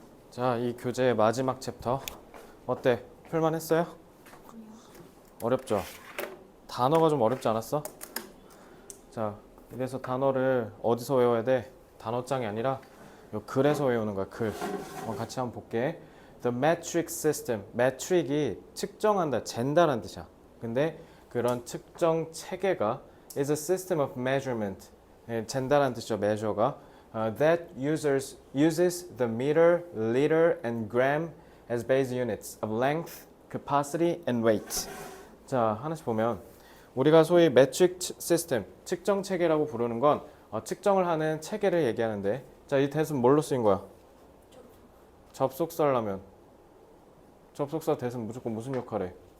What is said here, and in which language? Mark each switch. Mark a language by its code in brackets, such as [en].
[ko] 자, 이 교재의 마지막 챕터 어때? 풀만 했어요? 어렵죠? 단어가 좀 어렵지 않았어? 자, 그래서 단어를 어디서 외워야 돼? 단어장이 아니라 요 글에서 외우는 거야, 글. 같이 한번 볼게. [en] The metric system. [ko] metric이 측정한다, 잰다라는 뜻이야. 근데 그런 측정 체계가 [en] is a system of measurement. [ko] 잰다라는 뜻이죠, measure가. [en] That uses the meter, liter, and gram as base units of length, capacity, and weight. [ko] 자, 하나씩 보면 우리가 소위 metric system, 측정 체계라고 부르는 건 측정을 하는 체계를 얘기하는데, 자, 이 대은 뭘로 쓰인 거야? 접속사라면 접속사 대은 무조건 무슨 역할해?